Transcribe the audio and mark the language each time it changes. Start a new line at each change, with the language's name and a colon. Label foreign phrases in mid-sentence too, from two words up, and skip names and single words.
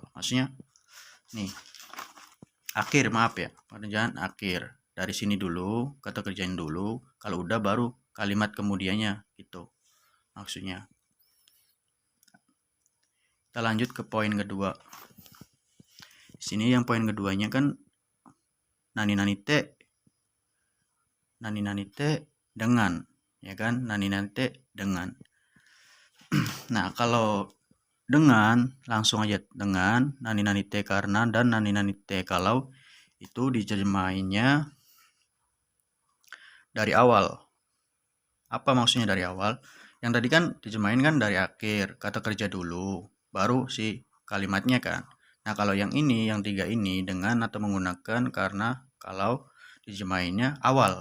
Indonesian: Maksudnya nih. Akhir, maaf ya. Perterjemahan akhir. Dari sini dulu, kata kerjain dulu. Kalau udah baru kalimat kemudiannya gitu. Maksudnya. Kita lanjut ke poin kedua. Di sini yang poin keduanya kan
Japanese: nani-nani te
Indonesian: dengan, ya kan?
Japanese: Nani-nani te
Indonesian: dengan. Nah, kalau dengan langsung aja dengan
Japanese: nani-nani te
Indonesian: karena dan
Japanese: nani-nani te
Indonesian: kalau itu diterjemahinnya dari awal. Apa maksudnya dari awal? Yang tadi kan diterjemahin kan dari akhir, kata kerja dulu, baru si kalimatnya kan. Nah, kalau yang ini, yang 3 ini dengan atau menggunakan karena kalau diterjemahinnya awal.